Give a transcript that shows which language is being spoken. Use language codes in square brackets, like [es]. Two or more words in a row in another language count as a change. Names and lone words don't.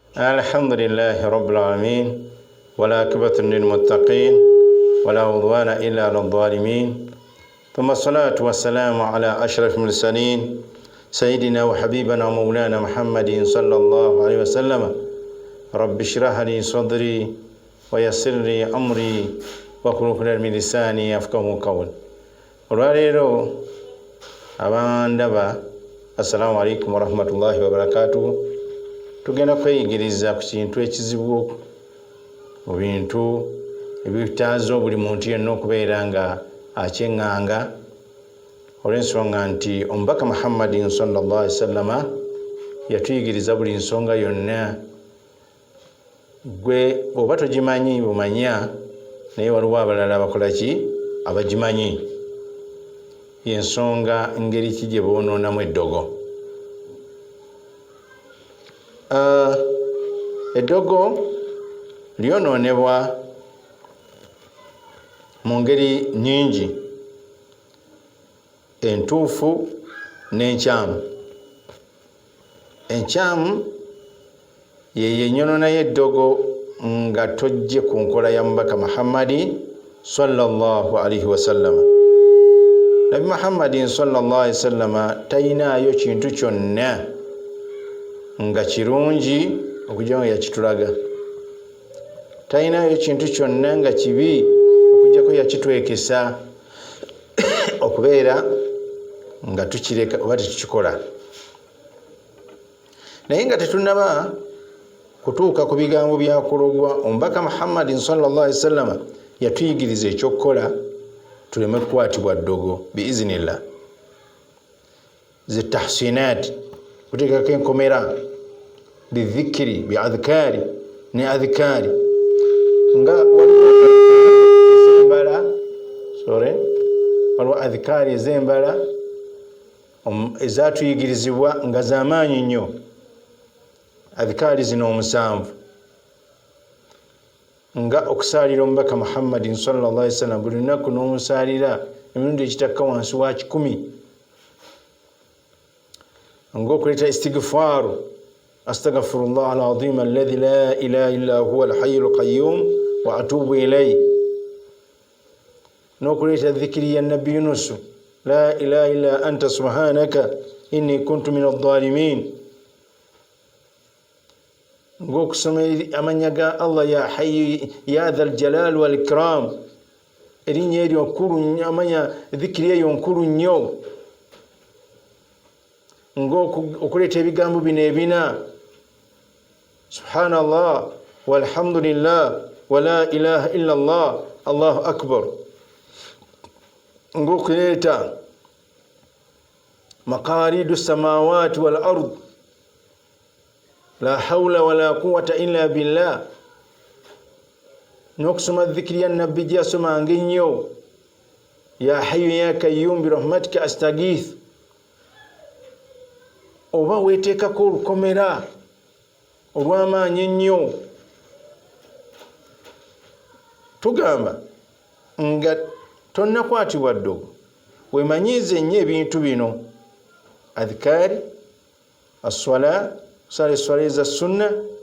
[ar] الحمد لله رب العالمين والعاقبة للمتقين ولا عدوان إلا على الظالمين ثم الصلاة والسلام على أشرف المرسلين سيدنا وحبيبنا ومولانا محمد صلى الله عليه وسلم رب اشرح لي صدري ويسر لي أمري واحلل من لساني يفقهوا قولي. [lg] Olwaleero abandaba, [ar] السلام عليكم ورحمة الله وبركاته. [lg] Tugenda kweyigiriza ku kintu ekizibu mu bintu ebitaazo buli muntu yenna okubeera nga akyeŋŋanga olw'ensonga nti omubaka Muhammadin [ar] صلى الله عليه وسلم [lg] yatuyigiriza buli nsonga yonna. Gwe oba togimanyi bumanya, naye waliwo abalala abakola ki abagimanyi. Yensonga ngeri ki gye boonoonamu eddogo. Eddogo lyonoonebwa mu ngeri nnyingi, entuufu n'enkyamu. Enkyamu ye ennyonona y'eddogo nga tojje ku nkola ya mubaka Muhammadi [ar] صلى الله عليه وسلم. [lg] Nabi Muhammadin [ar] صلى الله عليه وسلم [lg] tayinaayo kintu kyonna nga kirungi okujja nga yakitulaga. Tayinaayo kintu kyonna nga kibi okujjako yakitwekesa okubeera nga tukireka oba tetukikola. Naye nga tetunnaba kutuuka ku bigambo byakologwa, omubaka Muhammadin [ar] صلى الله عليه وسلم [lg] yatuyigiriza ekyokukola tuleme kukwatibwa ddogo biiznillah. Zitahsinat, kuteekako enkomera, bidhikiri biadhikari ne adhikari, nga waliwo adhikari ez'embala ezatuyigirizibwa nga z'amaanyi nnyo. Adhikari zino omusanvu, nga okusaalira omubaka Muhammadin [ar] صلى الله عليه وسلم [lg] buli lunaku n'omusaalira emirundi ekitakka wansi wa 10, ng'okuleeta istighfaru, [ar] أستغفر الله العظيم الذي لا إله إلا هو الحي القيوم وأتوب إليه, [lg] n'okuleeta dhikiri ya nabbi Yunus, [ar] لا إله إلا أنت سبحانك إني كنت من الظالمين, [lg] ng'okusoma amanya ga Allah [ar] يا حي يا ذا الجلال والإكرام, [lg] erinnya eryo nkulu, amanya dhikiri eyo nkulu nnyo, ng'okuleeta ebigambo bino ebina, [ar] سبحان الله والحمد لله ولا إله إلا الله الله أكبر, ng'okuleeta مقاليد السماوات والأرض لا حول ولا قوة إلا بالله, [lg] n'okusoma dhikiri ya nabbi gye yasomanga ennyo, [ar] يا حي يا قيوم برحمتك أستغيث. [lg] Oba weeteekako olukomera olw'amaanyi ennyo, tugamba nga tonnakwatibwa ddogo, weemanyiize nnyo ebintu bino: adhikari, as-swala, kusala eswala eza sunna.